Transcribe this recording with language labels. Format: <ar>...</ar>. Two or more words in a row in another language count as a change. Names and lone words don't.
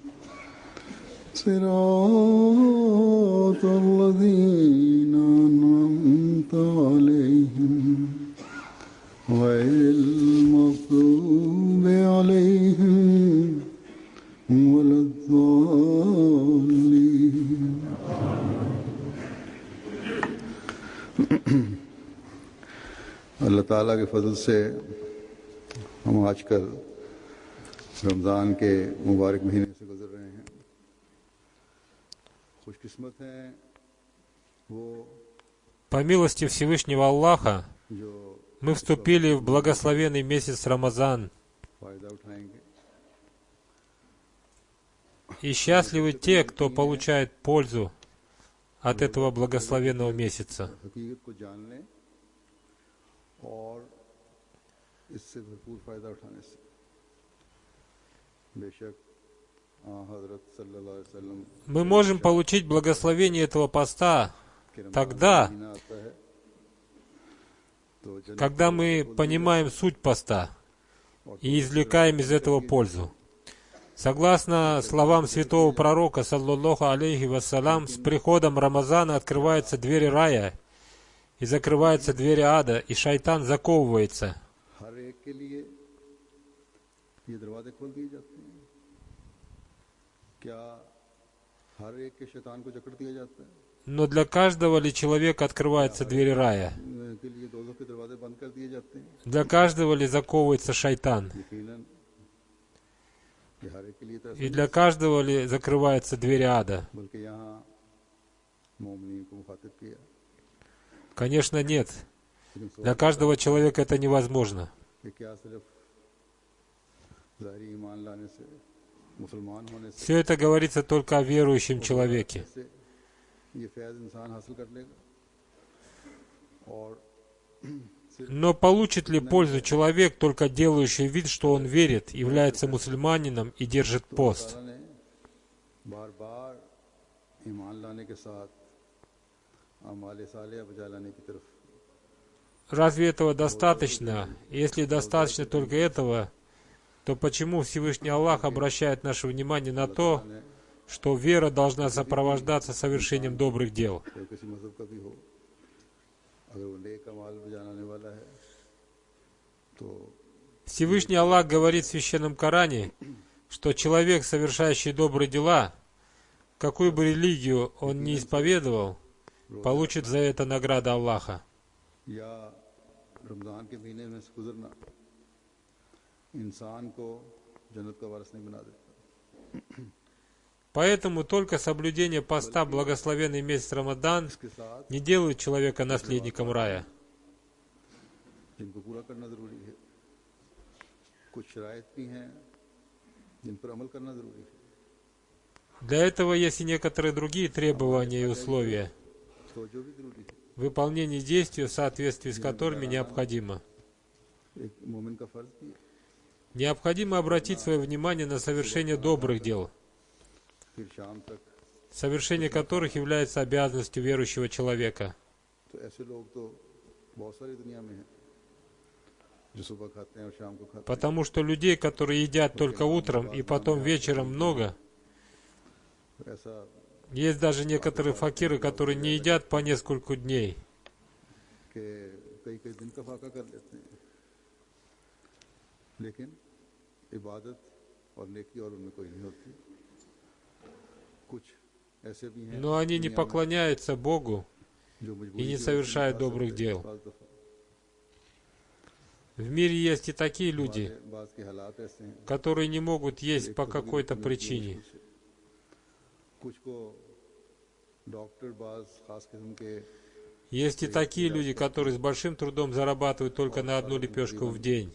<ar>صراط الذين أنعمت عليهم غير المغضوب عليهم ولا</ar> <ur>الضالين اللہ تعالیٰ کے فضل سے ہم آج کل رمضان کے مبارک مہینے سے گزر رہے ہیں. خوش قسمت ہیں وہ</ur> <ru>По милости Всевышнего Аллаха</ru> <ur>جو</ur> <ru>мы вступили в благословенный месяц Рамазан,</ru> <ur>فائدہ اٹھائیں گے.</ur> <ru>и счастливы те, кто получает пользу от этого благословенного месяца.</ru> <ur>حقیقت کو جاننے اور اس سے بھرپور فائدہ اٹھانے سے بے شک حضرت</ur> <ar>صلى الله عليه وسلم</ar> <ru>Мы можем получить благословение этого поста тогда,</ru> <ur>مہینہ آتا ہے تو جنت</ur> <ru>когда мы понимаем суть поста и извлекаем из этого пользу. Согласно словам святого пророка,</ru> <ar>صلى الله عليه وسلم,</ar> <ru>с приходом Рамазана открываются двери рая и закрываются двери ада, и шайтан заковывается.</ru> <ur>ہر ایک کے لیے یہ دروازے کھول دیے جاتے ہیں. کیا ہر ایک کے شیطان کو جکڑ دیا جاتا ہے?</ur> <ru>Но для каждого ли человека открываются двери рая?</ru> <ur>کے لیے دوزخ کے دروازے بند کر دیے جاتے ہیں?</ur> <ru>Для каждого ли заковывается шайтан?</ru> <ur>یقیناً یہ ہر ایک کے لیے تو ایسا</ur> <ru>И для каждого ли закрываются двери ада?</ru> <ur>بلکہ یہاں مومنین کو مخاطب کیا.</ur> <ru>Конечно, нет.</ru> <ur>لیکن</ur> <ru>Для каждого человека это невозможно.</ru> <ur>کہ کیا صرف ظاہری ایمان لانے سے مسلمان ہونے سے</ur> <ru>Все это говорится только о верующем человеке.</ru> <ur>سے یہ فیض انسان حاصل کر لے گا اور</ur> <ru>Но получит ли пользу человек, только делающий вид, что он верит, является мусульманином и держит пост?</ru> <ur>تعالیٰ نے بار بار ایمان لانے کے ساتھ اعمال صالح بجا لانے کی طرف</ur> <ru>Разве этого достаточно? Если достаточно только этого, то почему Всевышний Аллах обращает наше внимание на то, что вера должна сопровождаться совершением добрых дел?</ru> <ur>کوئی کسی مذہب کا بھی ہو، اگر وہ نیک اعمال بجانے والا ہے تو</ur> <ru>Всевышний Аллах говорит в Священном Коране, что человек, совершающий добрые дела, какую бы религию он ни исповедовал, получит за это награду Аллаха.</ru> <ur>یا رمضان کے مہینے میں سے گزرنا انسان کو جنت کا وارث نہیں بنا دیتا.</ur> <ru>Поэтому только соблюдение поста в благословенный месяц Рамадан</ru> <ur>اس کے ساتھ</ur> <ru>не делает человека наследником рая.</ru> <ur>جن کو پورا کرنا ضروری ہے، کچھ شرائط بھی ہیں جن پر عمل کرنا ضروری ہے.</ur> <ru>Для этого есть и некоторые другие требования и условия,</ru> <ur>تو جو بھی ضروری ہے</ur> <ru>выполнение действий, в соответствии с которыми необходимо.</ru> <ur>ایک مومن کا فرض بھی ہے</ur> <ru>Необходимо обратить свое внимание на совершение добрых дел,</ru> <ur>پھر شام تک,</ur> <ru>совершение которых является обязанностью верующего человека.</ru> <ur>تو ایسے لوگ تو بہت ساری دنیا میں ہیں جو صبح کھاتے ہیں اور شام کو کھاتے ہیں.</ur> <ru>Потому что людей, которые едят только утром и потом вечером много,</ru> <ur>ایسا</ur> <ru>есть даже некоторые факиры, которые не едят по несколько дней.</ru> <ur>کہ کئی کئی دن کا فاقہ کر لیتے ہیں، لیکن عبادت اور نیکی اور ان میں کوئی نہیں ہوتی. کچھ ایسے بھی ہیں</ur> <ru>Но они не поклоняются Богу</ru> <ur>جو</ur> <ru>и</ru> <ur>مجبوری</ur> <ru>не</ru> <ur>کی وجہ سے</ur> <ru>совершают</ru> <ur>نہیں کھا</ur> <ru>добрых</ru> <ur>سکتے.</ur> <ru>дел.</ru> <ur>بعض دفعہ</ur> <ru>В мире есть и такие люди,</ru> <ur>بعض کے حالات ایسے ہیں,</ur> <ru>которые не могут есть по</ru> <ur>ایک تو</ur> <ru>какой-то</ru> <ur>تکلیف کی</ur> <ru>причине.</ru> <ur>مشکل سے. کچھ کو ڈاکٹر بعض خاص قسم کے</ur> <ru>Есть и такие люди, которые с большим трудом зарабатывают только на одну лепешку в день.</ru>